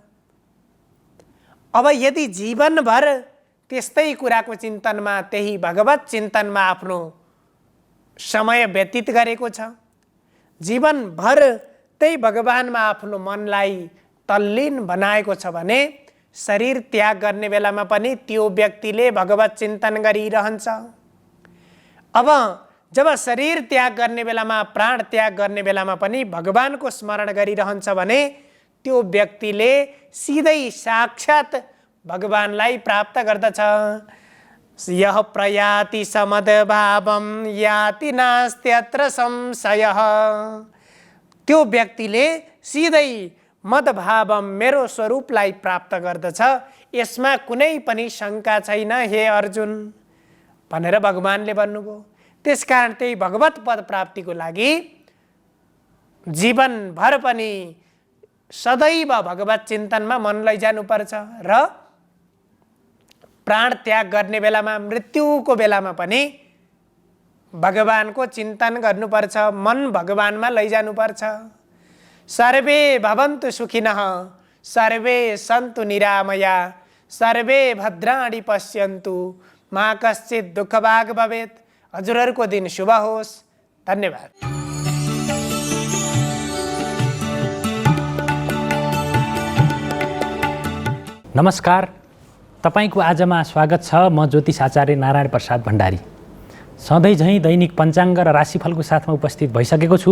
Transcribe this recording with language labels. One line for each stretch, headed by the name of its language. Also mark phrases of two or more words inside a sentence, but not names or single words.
Nepali: अब यदि जीवनभर त्यस्तै कुराको चिन्तनमा, त्यही भगवत चिन्तनमा आफ्नो समय व्यतीत गरेको छ, जीवनभर त्यही भगवानमा आफ्नो मनलाई तल्लीन बनाएको छ भने शरीर त्याग गर्ने बेलामा पनि त्यो व्यक्तिले भगवत चिन्तन गरिरहन्छ। अब जब शरीर त्याग गर्ने बेलामा, प्राण त्याग गर्ने बेलामा पनि भगवानको स्मरण गरिरहन्छ भने त्यो व्यक्तिले सिधै साक्षात् भगवानलाई प्राप्त गर्दछ।
Sanskrit: यः प्रयाति समदभावं याति नास्त्यत्र संशयः।
Nepali: त्यो व्यक्तिले सिधै मदभावम, मेरो स्वरूपलाई प्राप्त गर्दछ, यसमा कुनै पनि शङ्का छैन हे अर्जुन भनेर भगवानले भन्नुभयो। त्यसकारण त्यही भगवत पद प्राप्तिको लागि जीवनभर पनि सदैव भगवत चिन्तनमा मन लैजानुपर्छ र प्राण त्याग गर्ने बेलामा, मृत्युको बेलामा पनि भगवानको चिन्तन गर्नुपर्छ, मन भगवानमा लैजानुपर्छ।
Sanskrit: सर्वे भवन्तु सुखिनः, सर्वे सन्तु निरामया, सर्वे भद्राणि पश्यन्तु, मा कश्चित् दुःखभाग् भवेत्।
Nepali: हजुरहरूको दिन शुभ होस्। धन्यवाद। नमस्कार, तपाईको आजमा स्वागत छ। म ज्योतिष आचार्य नारायण प्रसाद भण्डारी सधैँ झैँ दैनिक पञ्चाङ्ग र राशिफलको साथमा उपस्थित भइसकेको छु।